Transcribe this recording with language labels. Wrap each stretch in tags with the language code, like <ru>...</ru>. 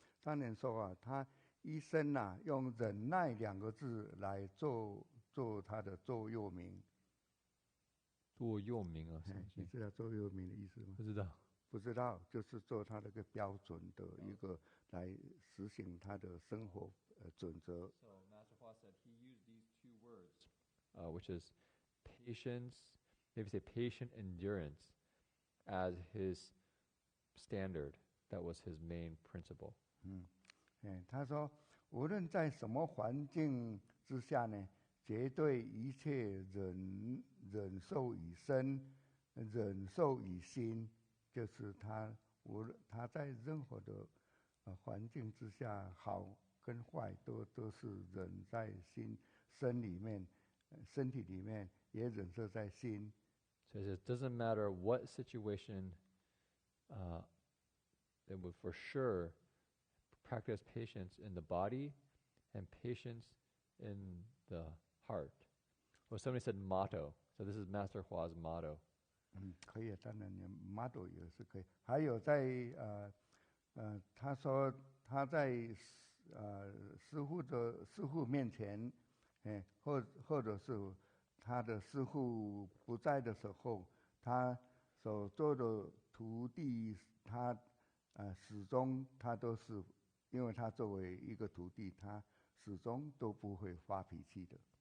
<zh>上人说他一生用忍耐2个字来做他的座右铭。座右铭啊，你知道座右铭的意思吗？不知道。不知道，就是做他那个标准的一个来实行他的生活准则。</zh> <en>So Master Hua said he used these 2 words, which is patience, maybe say patient endurance, as his standard. That was his main principle.</en> <zh>他说无论在什么环境之下呢，绝对一切忍受以身，忍受以心，就是他在任何的环境之下，好跟坏都是忍在身里面，身体里面也忍受在心。</zh> <en>So he says, it doesn't matter what situation, it would for sure practice patience in the body and patience in the heart. Well, somebody said motto. So this is Master Hua's motto.</en> <zh>可以，当然你 model 也是可以。还有在他说他在师父面前，或者是他的师父不在的时候，他所做的徒弟，他始终他都是，因为他作为一个徒弟，他始终都不会发脾气的。</zh>